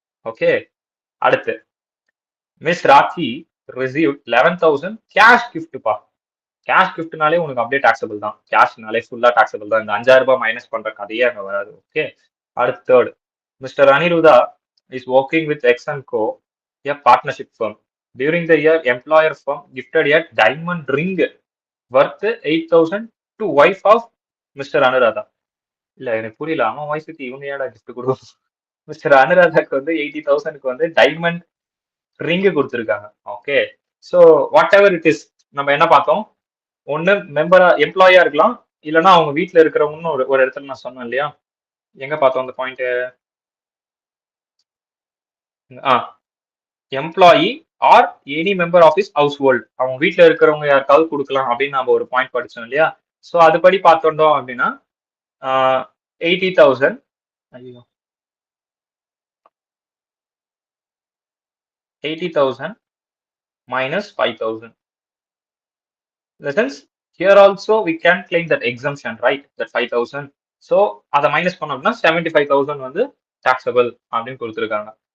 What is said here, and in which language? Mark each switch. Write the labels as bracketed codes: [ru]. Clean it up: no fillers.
[ta] Okay, அடுத்து miss rakhi receive 11,000 cash கிஃப்ட்பா. Cash கிஃப்ட்னாலே உனக்கு அப்படியே டாக்ஸபிள் தான். கேஷ்னாலே ஃபுல்லா டாக்ஸபிள் தான். இந்த 5,000 ரூபாய் மைனஸ் பண்ற கதையே அங்க வராது. [en] Okay, அடுத்து third, mister Aniruddha is working with X&Co, a partnership firm. During the year, employer firm gifted a diamond ring worth 8,000 to wife of Mr. Anuradha. [ta] இல்ல எனக்கு புரியல, அவன் வயசுக்கு இவங்க ஏடா கிஃப்ட் கொடுக்கும்? மிஸ்டர் அனுராதாக்கு வந்து 80,000க்கு வந்து டைமண்ட் ரிங் கொடுத்துருக்காங்க. Okay, so what ever it is, நம்ம என்ன பார்த்தோம்? ஒன்னு மெம்பரா எம்ப்ளாயா இருக்கலாம், இல்லைன்னா அவங்க வீட்டுல இருக்கிறவங்கன்னு ஒரு இடத்துல நான் சொன்னேன் இல்லையா? எங்க பார்த்தோம் அந்த point? Employee or any member of is house hold, அவங்க வீட்டுல இருக்கிறவங்க யாருக்காவது கொடுக்கலாம் அப்படின்னு நம்ம ஒரு பாயிண்ட் படிச்சோம் இல்லையா? ஸோ அதுபடி பார்த்தோம் அப்படின்னா 80,000 80,000 minus 5,000. [en] In the sense, here also we can claim that exemption, right? That 5,000. [ta] So அதை மைனஸ் பண்ணோம்னா 75,000 வந்து taxable அப்படின்னு கொடுத்துருக்காங்க.